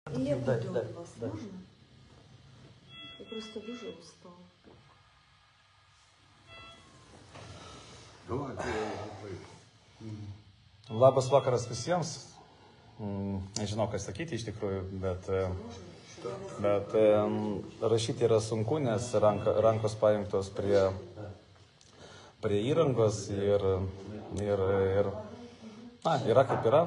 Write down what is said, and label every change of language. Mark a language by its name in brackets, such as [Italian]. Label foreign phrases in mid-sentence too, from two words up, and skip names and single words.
[Russian] Я видео от вас можно? Я просто дуже устала. [Lithuanian] Labas vakaras visiems. Nežinau, ką sakyti iš tikrųjų, bet rašyti yra sunku, nes rankos pajungtos prie įrangos ir yra kaip yra.